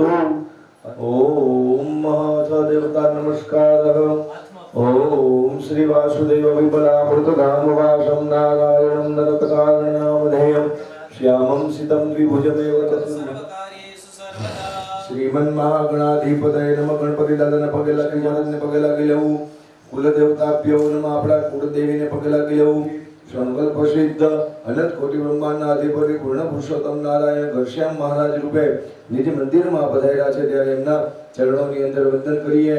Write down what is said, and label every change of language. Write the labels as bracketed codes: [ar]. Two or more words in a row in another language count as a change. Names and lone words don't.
[sa] ओम महादेवता नमस्कारः. ओम श्री वासुदेव विबलामृतधाम वासं नारायणं नरकतारणनामधेयं श्यामं सितं द्विभुजमेव तस्मै श्रीमन्महागणाधिपतये नमः. [gu] गणपति દાદાને પગે લાગી, જનને પગે લાગી લેવું. [sa] કુલદેવતાભ્યો નમઃ, [gu] આપણા કુળદેવીને પગે લાગી લેવું. સંકલ્પ સિદ્ધ અનંત કોટી બ્રહ્માંડના અધિપતિ પૂર્ણ પુરુષોત્તમ નારાયણ ઘનશ્યામ મહારાજ રૂપે નિજ મંદિરમાં પધાર્યા છે, ત્યારે એમના ચરણોની અંદર વંદન કરીએ.